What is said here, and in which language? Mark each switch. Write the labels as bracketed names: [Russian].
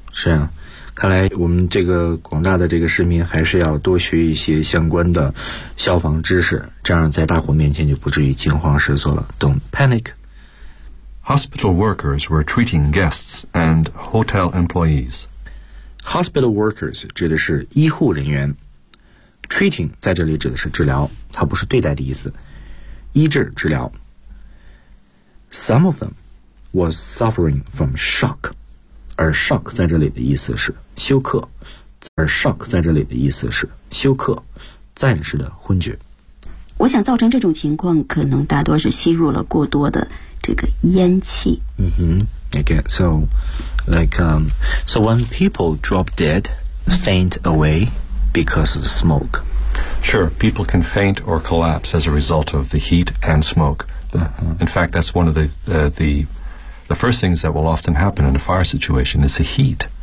[Chinese] 是啊，看来我们这个广大的这个市民还是要多学一些相关的消防知识，这样在大火面前就不至于惊慌失措了。 [English] Don't panic. Hospital workers were treating guests and hotel employees. [Chinese] Hospital workers 指的是医护人员， treating 在这里指的是治疗，它不是对待的意思，医治治疗。 [English] Some of them was suffering from shock. [Chinese] 而 shock 在这里的意思是休克，而 shock 在这里的意思是休克，暂时的昏厥。我想造成这种情况，可能大多是吸入了过多的这个烟气。 [English] Again, so like so when people drop dead, faint away because of smoke. Sure, people can faint or collapse as a result of the heat and smoke. In fact, that's one of the first things that will often happen in a fire situation is the heat.